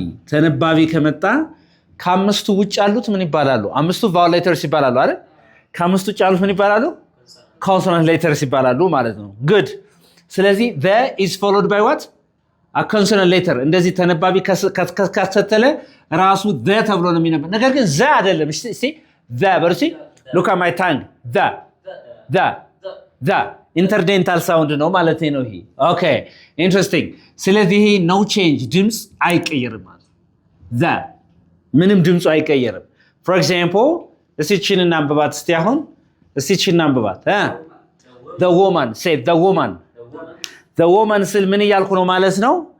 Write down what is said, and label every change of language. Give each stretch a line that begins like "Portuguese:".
Amharic: ተነባቢ ከመጣ ከአምስቱ ውጭ ያሉት ምን ይባላሉ? አምስቱ vowel letters ይባላሉ አይደል? ከአምስቱ ውጭ ያሉት ምን ይባላሉ?
English: consonant letters
Amharic: ይባላሉ ማለት ነው።
English: good። ስለዚህ the is followed by what? a consonant letter።
Amharic: እንደዚህ ተነባቢ ካስከተለ ራሱ the ተብሎ ነው የሚነበብ። ነገር ግን the አይደለም። እሺ the በርሲ
English: look at my tongue the
Amharic: ኢንተርዴንታል ሳውንድ ነው ማለት ነው ይሄ። ኦኬ ኢንትረስቲንግ። ስለዚህ ይሄ
English: no change
Amharic: ድምጽ አይቀየርም ማለት the ምንም ድምጹ አይቀየርም።
English: for example
Amharic: እስቲ ቺን እናንብባት እስቲ አሁን እስቲ ቺን እናንብባት
English: the woman say the woman
Amharic: ስል ምን እያልኩ ነው ማለት ነው?